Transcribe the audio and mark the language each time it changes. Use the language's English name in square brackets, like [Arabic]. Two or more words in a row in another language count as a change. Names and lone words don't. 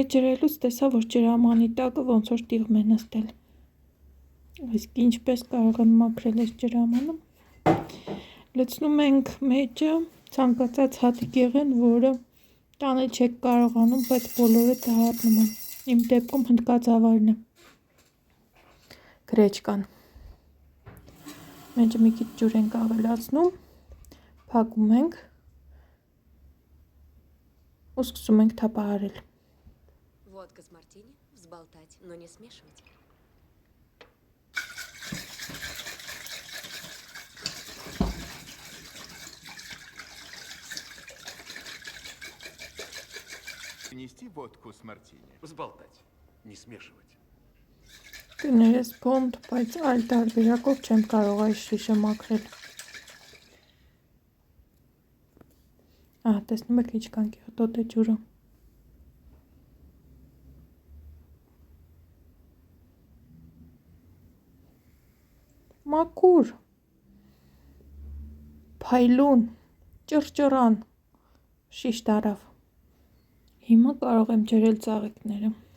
[Armenian] ջրելուց տեսա, որ ջրամանի տակը ոնց որ տիղմ է նստել։ Իսկ ինչպես կարող եմ մաքրել այս ջրամանը։ Լցնում ենք մեջը ցանկացած հատիկ եղեն, որը տանել չեք կարողանում, բայց բոլորը դառնում են։ Իմ դեպքում հնդկածավալն է։ Գրեչկան։ Մեջը մի քիչ ջուր ենք ավելացնում, փակում ենք ու սկսում ենք թափահարել։ [Russian] Водка с мартини, взболтать, но не смешивать. Принести водку с мартини. Взболтать, не смешивать. [Armenian] Կներես փոնդ, բայց այլ տարբերակով չեմ կարող այս շիշը մաքրել։ Տեսնում եք ինչքան կեղտոտ է ջուրը։ Մաքուր, փայլուն, ճռճռան, շիշ տարավ։ Հիմա կարող եմ ջրել ծաղիկները։